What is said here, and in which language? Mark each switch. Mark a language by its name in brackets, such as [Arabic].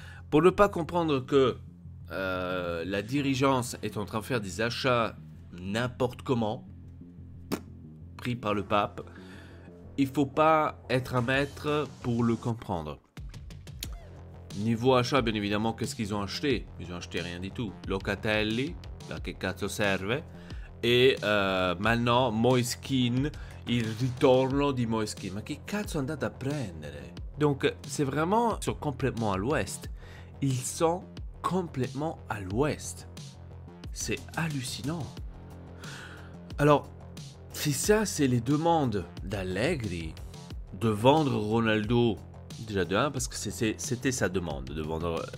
[French] Pour ne pas comprendre que la dirigeance est en train de faire des achats n'importe comment, pris par le pape, il faut pas être un maître pour le comprendre. Niveau achat, bien évidemment, qu'est-ce qu'ils ont acheté? Ils ont acheté rien du tout. [Italian] Locatelli, da che cazzo serve? [French] Et maintenant, [Italian] Moiskin, il ritorno di Moiskin. Ma che cazzo andate a prendere? [French] Donc, c'est vraiment, ils sont complètement à l'ouest. Ils sont complètement à l'ouest. C'est hallucinant. Alors, si ça, c'est les demandes d'Allegri de vendre Ronaldo, déjà de 1, parce que c'était sa demande de vendre.